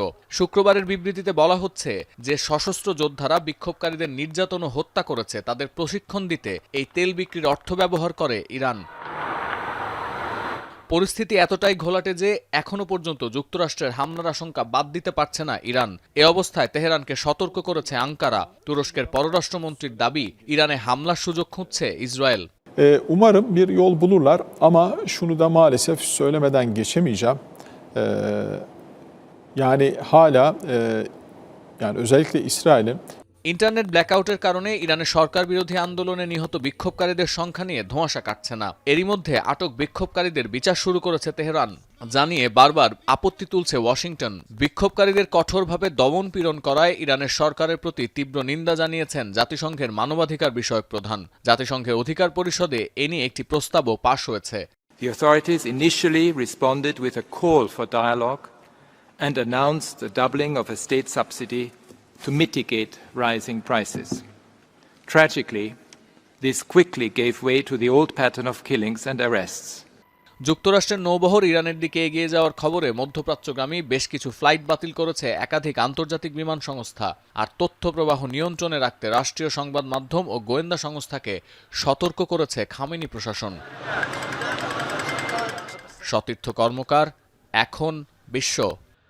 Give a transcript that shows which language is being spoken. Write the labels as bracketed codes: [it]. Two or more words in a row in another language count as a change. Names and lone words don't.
[bn] শুক্রবারের বিবৃতিতে বলা হচ্ছে যে সশস্ত্র যোদ্ধারা বিক্ষোভকারীদের নির্যাতন ও হত্যা করেছে, তাদের প্রশিক্ষণ দিতে এই তেল বিক্রির অর্থ ব্যবহার করে ইরান। পরিস্থিতি এতটাই ঘোলাটে যে এখনো পর্যন্ত যুক্তরাষ্ট্রের হামলার আশঙ্কা বাদ দিতে পারছে না ইরান। এ অবস্থায় তেহরানকে সতর্ক করেছে আঙ্কারা। তুরস্কের পররাষ্ট্রমন্ত্রীর দাবি, ইরানে হামলার সুযোগ খুঁজছে ইসরায়েল। [tr] Umarım bir yol bulurlar ama şunu da maalesef söylemeden geçemeyeceğim. Yani hala yani özellikle İsrail'in [en] internet blackout [bn] কারণে ইরানের সরকার বিরোধী আন্দোলনে নিহত বিক্ষোভকারীদের সংখ্যা নিয়ে ধোঁয়াশা কাটছে না। এরই মধ্যে আটক বিক্ষোভকারীদের বিচার শুরু করেছে তেহরান, জানিয়ে বারবার আপত্তি তুলছে ওয়াশিংটন। বিক্ষোভকারীদের কঠোরভাবে দমন পীড়ন করায় ইরানের সরকারের প্রতি তীব্র নিন্দা জানিয়েছেন জাতিসংঘের মানবাধিকার বিষয়ক প্রধান। জাতিসংঘের অধিকার পরিষদে এ নিয়ে একটি প্রস্তাবও পাশ হয়েছে। [en] The authorities initially responded with a call for dialogue and announced the doubling of a state subsidy to mitigate rising prices. Tragically, this quickly gave way to the old pattern of killings and arrests. [bn] যুক্তরাষ্ট্রের নৌবহর ইরানের দিকে এগিয়ে যাওয়ার খবরে মধ্যপ্রাচ্যগামী বেশ কিছু ফ্লাইট বাতিল করেছে একাধিক আন্তর্জাতিক বিমান সংস্থা। আর তথ্য প্রবাহ নিয়ন্ত্রণে রাখতে রাষ্ট্রীয় সংবাদ মাধ্যম ও গোয়েন্দা সংস্থাকে সতর্ক করেছে খামেনি প্রশাসন। সতীর্থ কর্মকার, এখন বিশ্ব।